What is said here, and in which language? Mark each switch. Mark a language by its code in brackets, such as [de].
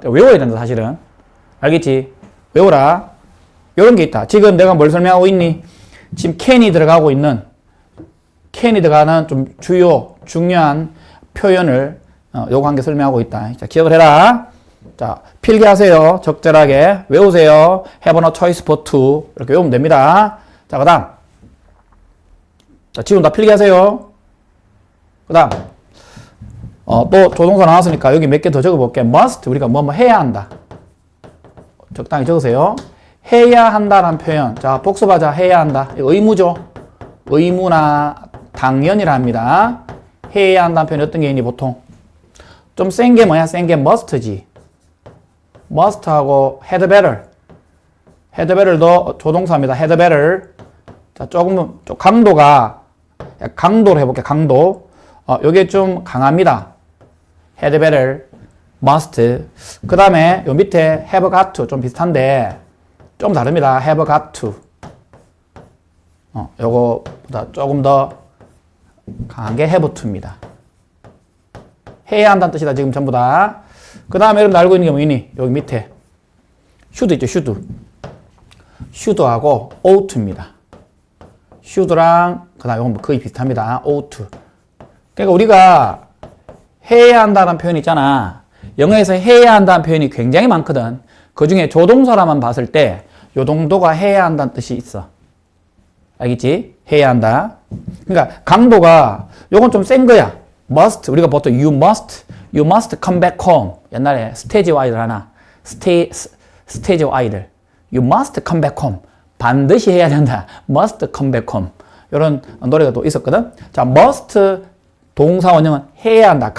[ko] 외워야 된다 사실은. 알겠지? 외워라. 이런 게 있다. 지금 내가 뭘 설명하고 있니? 지금 can이 들어가고 있는 can이 들어가는 좀 중요한 표현을 요거 한 개 설명하고 있다. 자, 기억을 해라. 자, 필기하세요. 적절하게 외우세요. [en] Have no choice but to [ko] 이렇게 외우면 됩니다. 자, 그다음. 자, 지금 다 필기하세요. 그다음. 또 조동사 나왔으니까 여기 몇 개 더 적어볼게. must 우리가 뭐 해야 한다. 적당히 적으세요. 해야 한다라는 표현. 자, 복습하자. 해야 한다. 의무죠. 의무나 당연이라 합니다. 해야 한다는 표현이 어떤 게 있니 보통? 좀 센 게 뭐야? 센 게 must지. must하고 had better. had better도 조동사입니다. had better. 자, 조금 강도가 강도로 해볼게. 강도. 요게 좀 강합니다. had better, must. 그 다음에 요 밑에 have got to 좀 비슷한데 좀 다릅니다. have got to. 요거보다 조금 더 강한 게 have to입니다. 해야 한다는 뜻이다. 지금 전부 다. 그 다음에 여러분 알고 있는 게 뭐니? 여기 밑에 should 있죠. should하고 ought입니다. should랑 그 다음에 이건 거의 비슷합니다. ought. 그러니까 우리가 해야 한다는 표현이 있잖아. 영어에서 해야 한다는 표현이 굉장히 많거든. 그 중에 조동사라만 봤을 때 요 정도가 해야 한다는 뜻이 있어. 알겠지? 해야 한다. 그러니까 강도가 요건 좀 센 거야. [en] must [ko] 우리가 보통 [en] you must come back home. [ko] 옛날에 스테이지 Y들 하나. 스테이지 Y들. [en] you must come back home. [ko] 반드시 해야 된다. [en] must come back home. [ko] 이런 노래가 또 있었거든. 자, must 동사원형은 해야 한다.